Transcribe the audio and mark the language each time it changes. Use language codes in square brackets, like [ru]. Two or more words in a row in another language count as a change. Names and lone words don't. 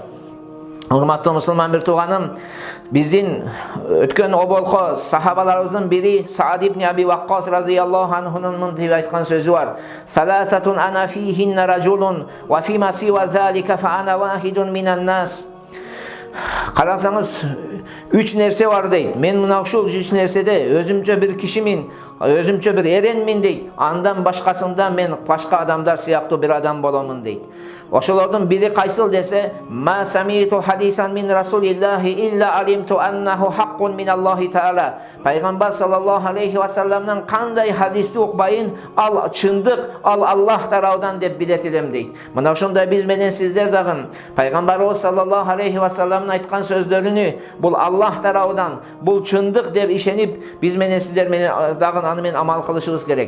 [ky] Урматтуу мусулман бир тууганым, биздин өткөн оболко сахабаларыбыздын бири Саад ибн Аби Ваккас [ar] رضي الله عنه [ky] мынтип айткан сөзү бар: [ar] ثلاثة أنا فيهن رجل وفيما سوى ذلك فأنا واحد من الناس. [ky] Карасаңыз, 3 нерсе бар дейт. Мен мына ушул 3 нерседе өзүмчө бир кишимин, өзүмчө бир эренмин дейт. Андан башкасында мен башка адамдар сыяктуу бир адам боломун дейт. Ошолордун бири кайсыл десе: [ar] ما سمعت حديثا من رسول الله إلا علمت أنه حق من الله تعالى. [ky] Пайгамбар [ar] صلى الله عليه وسلم [ky] кандай хадисти укпайын, ал чындык, ал Аллах тарабынан деп билет элем дейт. Мына ошондой биз менен сиздер дагы пайгамбарыбыз [ar] صلى الله عليه وسلم [ky] айткан сөздөрүнү бул Аллах тарабынан, бул чындык деп ишенип, биз менен сиздер менен дагы аны менен амал кылышыбыз керек.